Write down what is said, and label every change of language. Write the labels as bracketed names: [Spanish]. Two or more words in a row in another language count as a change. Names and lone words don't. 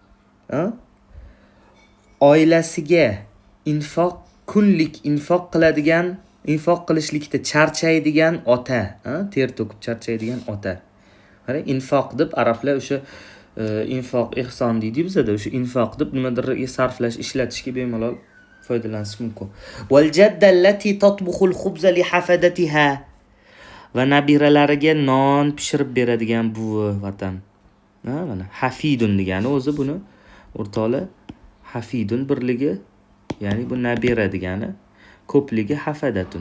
[Uzbek] Oilasiga kunlik infoq qiladigan, infoq qilishlikda charchaydigan ota, ter to'kib charchaydigan ota. Qarang, infoq deb arablar o'sha infoq ihson deydi bizda, o'sha infoq deb nimadirga sarflash, ishlatishga bemalol foydalanish mumkin. [Arabic] والجدة التي تطبخ الخبز لحفدتها. [Uzbek] Va nabiralariga non pishirib beradigan buvi vatan. Mana hafidun degani o'zi buni o'rtoqlar hafidun birligi, ya'ni bu nabira degani, ko'pligi hafadatun.